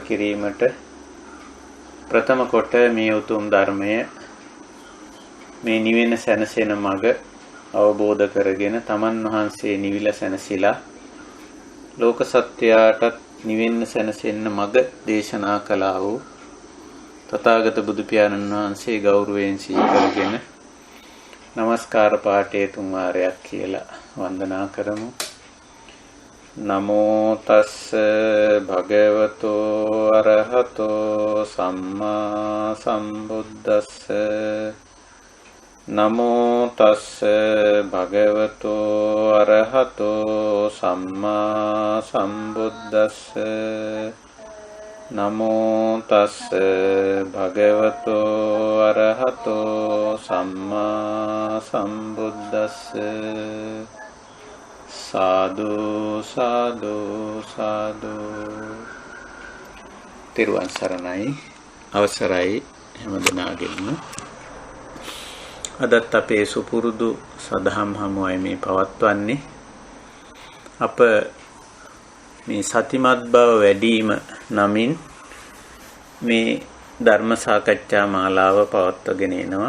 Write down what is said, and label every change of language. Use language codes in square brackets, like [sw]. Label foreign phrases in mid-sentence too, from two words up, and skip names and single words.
[si] කිරීමට ප්‍රථම කොට මේ උතුම් ධර්මය මේ නිවෙන සැනසෙන මඟ අවබෝධ කරගෙන තමන් වහන්සේ නිවිල සැනසීලා ලෝක සත්‍යයටත් නිවෙන්න සැනසෙන්න මඟ දේශනා කළා වූ තථාගත බුදු පියාණන් වහන්සේ ගෞරවයෙන් සිහි කරගෙන නමස්කාර පාඨය තුන් වාරයක් කියලා වන්දනා කරමු. [pi] නමෝ තස්ස භගවතෝ අරහතෝ සම්මා සම්බුද්දස්ස. නමෝ තස්ස භගවතෝ අරහතෝ සම්මා සම්බුද්දස්ස. නමෝ තස්ස භගවතෝ අරහතෝ සම්මා සම්බුද්දස්ස. [si] සාදු සාදු සාදු. තෙරුවන් සරණයි. අවසරයි හැම දිනාගෙම. අදත් අපේ සුපුරුදු සදහම් හමුවයි මේ පවත්වන්නේ. අප මේ සතිමත් බව වැඩිම නමින් මේ ධර්ම සාකච්ඡා මාලාව පවත්වාගෙන එනවා.